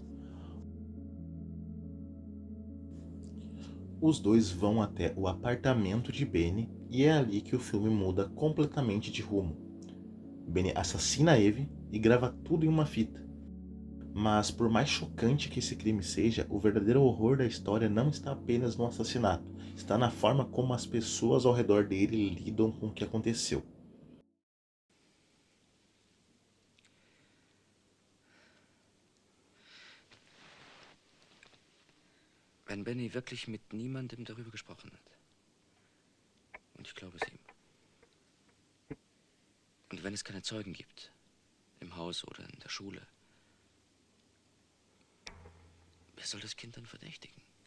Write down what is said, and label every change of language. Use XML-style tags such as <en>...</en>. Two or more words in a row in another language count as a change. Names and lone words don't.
<pt>Os dois vão até o apartamento de Benny e é ali que o filme muda completamente de rumo. Benny assassina Eve e grava tudo em uma fita. Mas por mais chocante que esse crime seja, o verdadeiro horror da história não está apenas no assassinato, está na forma como as pessoas ao redor dele lidam com o que aconteceu.</pt> <de>Wenn Benny wirklich mit niemandem darüber gesprochen hat. Und ich glaube es ihm. Und wenn es keine Zeugen gibt, im Haus oder in der Schule, wer soll das Kind dann verdächtigen?</de>